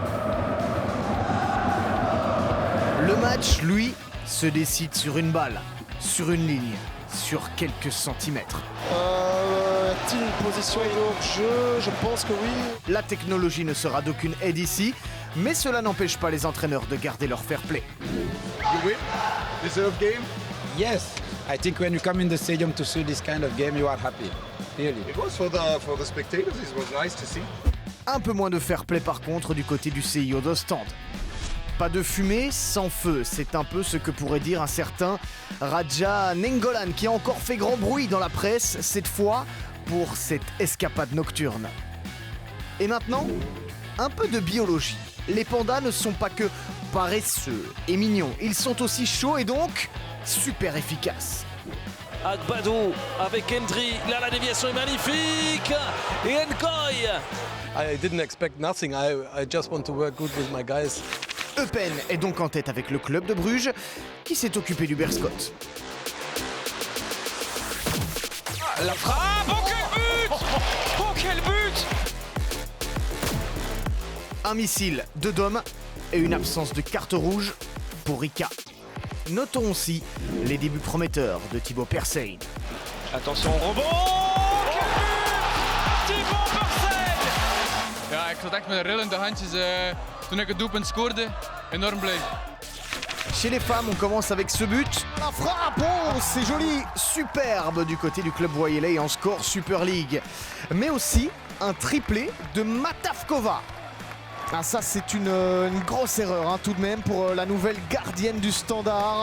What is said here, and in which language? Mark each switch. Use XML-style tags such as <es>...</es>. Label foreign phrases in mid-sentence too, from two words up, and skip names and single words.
<fr>Le match, lui, se décide sur une balle, sur une ligne, sur quelques centimètres. A-t-il une position de hors-jeu? Je pense que oui. La technologie ne sera d'aucune aide ici, mais cela n'empêche pas les entraîneurs de garder leur</fr> <en>fair play. You win? Deserved game? Yes, I think when you come in the stadium to see this kind of game, you are happy. Really. It was for the spectators. It was nice to see.</en> <fr>Un peu moins de</fr> <en>fair play</en> <fr>par contre du côté du CIO d'Ostende. Pas de fumée, sans feu, c'est un peu ce que pourrait dire un certain Radja Nengolan qui a encore fait grand bruit dans la presse, cette fois pour cette escapade nocturne. Et maintenant, un peu de biologie. Les pandas ne sont pas que paresseux et mignons, ils sont aussi chauds et donc super efficaces. Agbadou avec Hendry, là la déviation est magnifique et Nkoy.</fr> <en>I didn't expect nothing. I just want to work good with my guys.</en> <fr>Eupen est donc en tête avec le club de Bruges qui s'est occupé du Berscott. La frappe, oh quel but! Oh quel but! Un missile de Dom et une absence de carte rouge pour Rika. Notons aussi les débuts prometteurs de Thibaut Persijn. Attention au rebond! Quel but! Thibaut Persijn!</fr> <nl>Ja, ik zat echt met rillende handjes toen ik het doelpunt scoorde. Enorm blij.</nl> <fr>Chez les femmes, on commence avec ce but. La frappe, oh, c'est joli, superbe du côté du club voyelais en score Super League. Mais aussi un triplé de Matavkova. Ah, ça, c'est une grosse erreur tout de même pour la nouvelle gardienne du Standard.</fr>